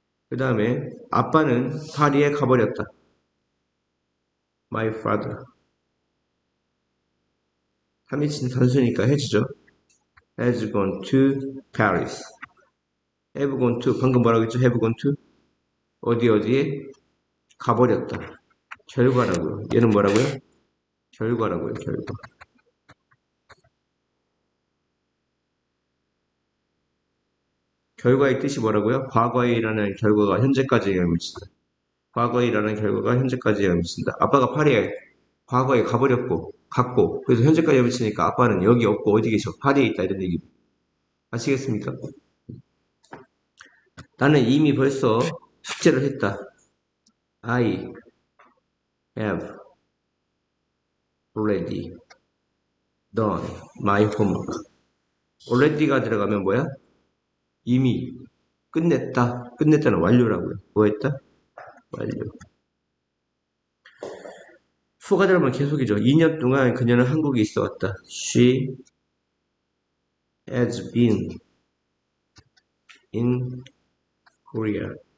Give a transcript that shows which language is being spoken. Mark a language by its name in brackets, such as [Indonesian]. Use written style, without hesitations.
[Korean] 그 다음에 아빠는 파리에 가버렸다. [English] My father. [Korean] 3인칭 단수니까 해주죠. [English] Has gone to Paris. Have gone to [Korean] 방금 뭐라고 했죠? [English] Have gone to [Korean] 어디에 가버렸다. 결과라고요. 얘는 뭐라고요? 결과라고요. 결과. 결과의 뜻이 뭐라고요? 과거에 일어난 결과가 현재까지 영향을 미친다. 과거에 일어난 결과가 현재까지 영향을 미친다. 아빠가 파리에 과거에 가버렸고 갔고 그래서 현재까지 영향을 미치니까 아빠는 여기 없고 어디 계셔? 파리에 있다 이런 얘기 아시겠습니까? 나는 이미 벌써 숙제를 했다. [English] I have already done my homework. [Korean] already가 들어가면 뭐야? 이미 끝냈다. 끝냈다는 완료라고요. 뭐 했다? 완료. fu가 들어가면 계속이죠. 2년 동안 그녀는 한국에 있어 왔다. [English] She has been in Korea.